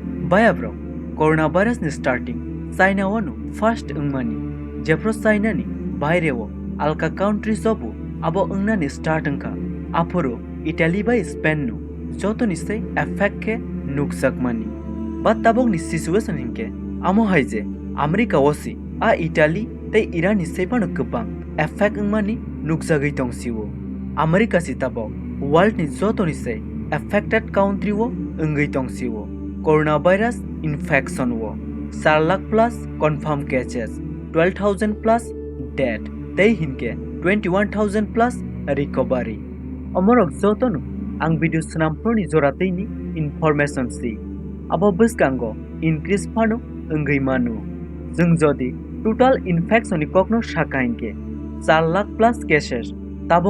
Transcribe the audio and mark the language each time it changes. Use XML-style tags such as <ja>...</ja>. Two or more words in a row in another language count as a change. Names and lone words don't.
<trp>Bayabrok, coronavirus ni starting, China wanu first ungmani, Jepro China ni Bairewo, Alka country sobu, abo ungna ni start ungka, Apuro, Italy by Spain nu, Joto ni say effect ke nuksak mani. But tabok ni situation hinke, amo haije, America wasi, a Italy, te Iran ni say panu kebang, effect ungmani nuksagai tong siwo. America si tabok, world ni joto ni say,</trp> <en>affected country</en> <trp>wo ungai tong siwo. Coronavirus infection wo 4 lakh</trp> <en>plus confirmed cases</en> <trp>12,000</trp> <en>plus dead</en> <trp>tei hinke 21,000</trp> <en>plus recovery</en> <trp>amorok jotonu ang video snamproni joratei ni information si abo buskango increase phano ungai manu jung jodi</trp> <en>total infection</en> <trp>ni kokno shaka hinke 4 lakh</trp> <en>plus cases</en> <trp>tabok</trp>